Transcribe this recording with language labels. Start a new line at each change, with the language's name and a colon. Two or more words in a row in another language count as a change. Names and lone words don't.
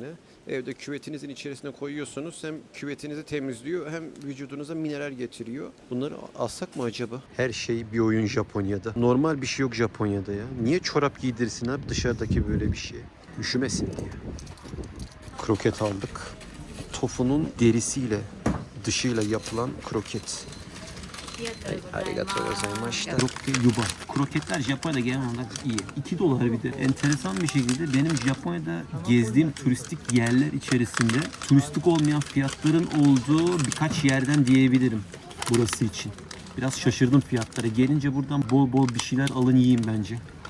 Turkish: Evde küvetinizin içerisine koyuyorsunuz. Hem küvetinizi temizliyor hem vücudunuza mineral getiriyor. Bunları alsak mı acaba? Her şey bir oyun Japonya'da. Normal bir şey yok Japonya'da ya. Niye çorap giydirsin abi dışarıdaki böyle bir şey? Üşümesin diye. Kroket aldık. Tofunun derisiyle dışıyla yapılan kroket.
Japanese: ありがとうございました.
Turkish: Yuba. Kroketler Japonya'da genel olarak iyi. 2 dolar bir de. Enteresan bir şekilde benim Japonya'da gezdiğim turistik yerler içerisinde turistik olmayan fiyatların olduğu birkaç yerden diyebilirim burası için. Biraz şaşırdım fiyatlara. Gelince buradan bol bol bir şeyler alın yiyin bence.